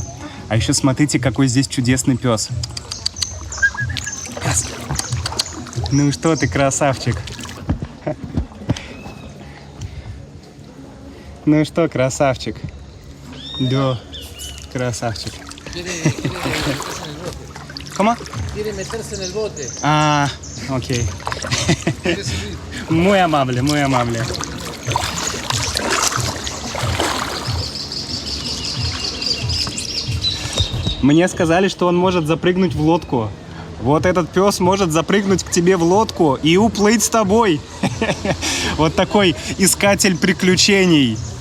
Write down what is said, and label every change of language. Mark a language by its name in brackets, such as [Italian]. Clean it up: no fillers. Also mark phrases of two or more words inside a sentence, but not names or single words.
[Russian] А еще смотрите, какой здесь чудесный пес. Ну что ты, красавчик? Ну что, красавчик? Да. Красавчик. [Spanish] ¿Cómo? Quiere meterse en el bote. Ah, ok. Muy amable, muy amable. [Russian] Мне сказали, что он может запрыгнуть в лодку. Вот этот пес может запрыгнуть к тебе в лодку и уплыть с тобой. Вот такой искатель приключений.